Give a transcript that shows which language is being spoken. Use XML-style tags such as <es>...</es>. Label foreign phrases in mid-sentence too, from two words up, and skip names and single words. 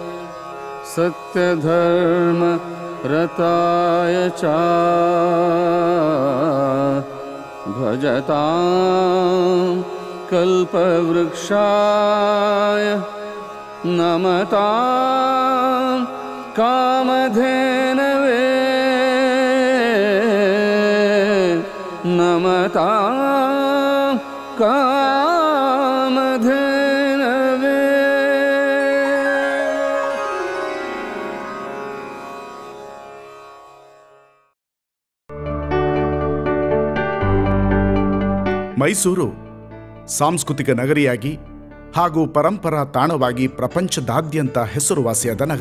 <sa>सत्यधर्म रताय च भजतां कल्पवृक्षाय नमतां कामधेनवे नमतां कामधेनवे।</sa> <kn>ಮೈಸೂರು ಸಾಂಸ್ಕೃತಿಕ ನಗರಿಯಾಗಿ ಹಾಗೂ ಪರಂಪರಾ ತಾಣವಾಗಿ ಪ್ರಪಂಚದಾದ್ಯಂತ ಹೆಸರುವಾಸಿಯಾದ ನಗರ.</kn>